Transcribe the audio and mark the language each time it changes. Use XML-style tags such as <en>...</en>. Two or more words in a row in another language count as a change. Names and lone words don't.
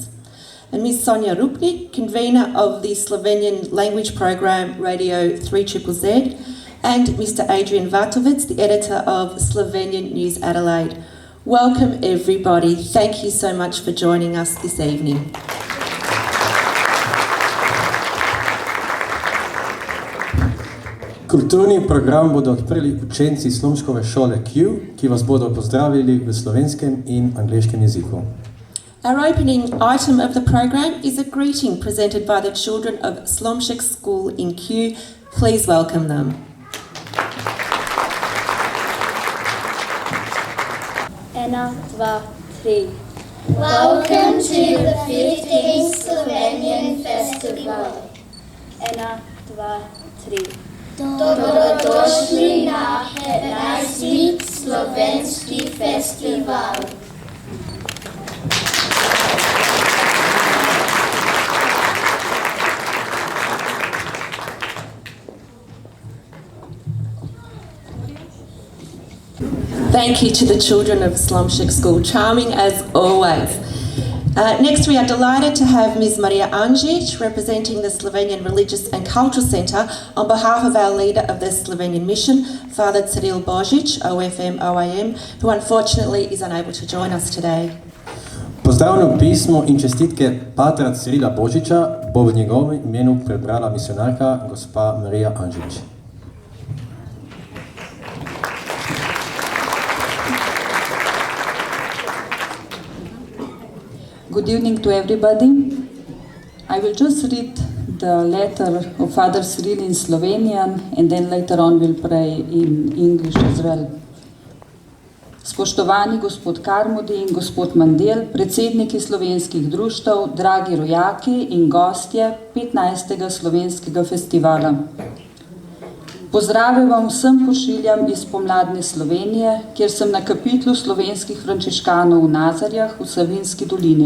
<en>And Ms. Sonja Rupnik, Convener of the Slovenian Language Program, Radio 3ZZZ. And Mr. Adrian Vatovec, the Editor of Slovenian News Adelaide. Welcome everybody. Thank you so much for joining us this evening.</en> <sl>Kulturni program bodo odprli učenci Slomškove šole Q, ki vas bodo pozdravili v slovenskem in angleškem jeziku.</sl> <en>Our opening item of the program is a greeting presented by the children of Slomšek School in Q. Please welcome them.</en> <sl>Ena, dva, tri.</sl> <en>Welcome to the 15th Slovenian Festival.</en> <sl>Ena, dva, tri. Dobrodošli na 15. Slovenski festival.</sl> <en>Thank you to the children of Slomšek School, charming as always. Next, we are delighted to have Ms. Maria Anjic, representing the Slovenian Religious and Cultural Centre, on behalf of our leader of the Slovenian Mission, Father Cyril Božič, OFM OIM, who unfortunately is unable to join us today.</en> <sl>Pozdravno pismo in čestitke Patra Cyrila Božiča bo v njegovem imenu prebrala misionarka gospa Marija Anjic.</sl> <en>Good evening to everybody. I will just read the letter of Father Cyril in Slovenian, and then later on we'll pray in English as well.</en> <sl>Spoštovani gospod Karmodi in gospod Mandel, predsedniki slovenskih društev, dragi rojaki in gostje 15. slovenskega festivala. Pozdrave vam vsem pošiljam iz pomladne Slovenije, kjer sem na kapitlu slovenskih frančiškanov v Nazarjah v Savinjski dolini.</sl>